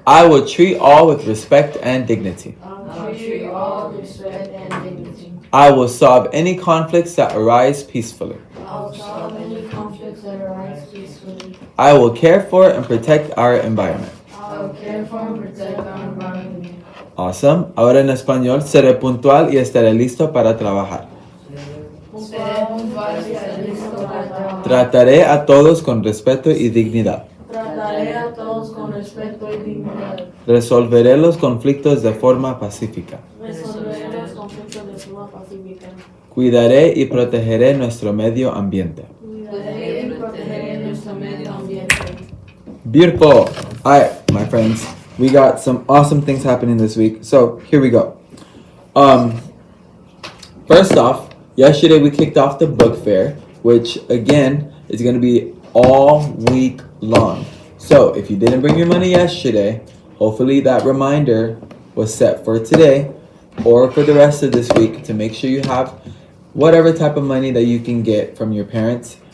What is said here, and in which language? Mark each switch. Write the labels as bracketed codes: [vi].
[en] I will treat all with respect and dignity. I will treat all with respect and dignity. I will solve any conflicts that arise peacefully. I will solve any conflicts that arise peacefully. I will care for and protect our environment. I will care for and protect our environment. Awesome. [es] Ahora en español, seré puntual y estaré listo para trabajar. Seré puntual y estaré listo para trabajar. Trataré a todos con respeto y dignidad. Trataré a todos con respeto y dignidad. Resolveré los conflictos de forma pacífica. Resolveré los conflictos de forma pacífica. Cuidaré y protegeré nuestro medio ambiente. Cuidaré y protegeré nuestro medio ambiente. [en] Beautiful. All right, my friends. We got some awesome things happening this week. So here we go. First off, yesterday we kicked off the book fair, which again is going to be all week long. So if you didn't bring your money yesterday, hopefully that reminder was set for today or for the rest of this week to make sure you have whatever type of money that you can get from your parents.